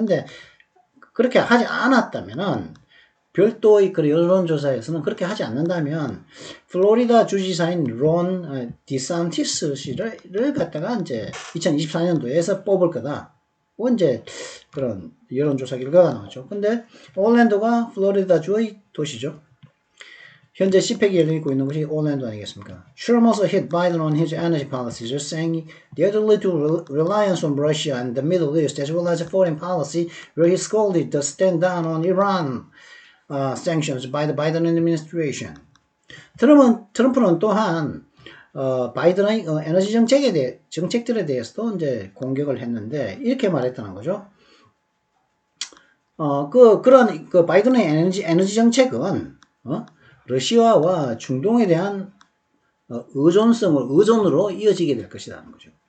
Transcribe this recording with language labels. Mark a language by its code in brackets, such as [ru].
[ko] 근데 그렇게 하지 않았다면은, 별도의 그 여론조사에서는 그렇게 하지 않는다면, 플로리다 주지사인 론 디산티스 씨를 갖다가 이제 2024년도에서 뽑을 거다. 이제 그런 여론조사 결과가 나왔죠. 근데 올랜도가 플로리다주의 도시죠. 현재 CPAC이 열리고 있는 곳이 올랜도 아니겠습니까? [en] Trump also hit Biden on his energy policies, saying the other little reliance on Russia and the Middle East, as well as foreign policy, where he scolded the stand down on Iran sanctions by the Biden administration. [ko] 트럼프는 또한 바이든의 에너지 정책들에 대해서도 이제 공격을 했는데 이렇게 말했다는 거죠. 바이든의 에너지 정책은 러시아와 중동에 대한 의존으로 이어지게 될 것이라는 거죠.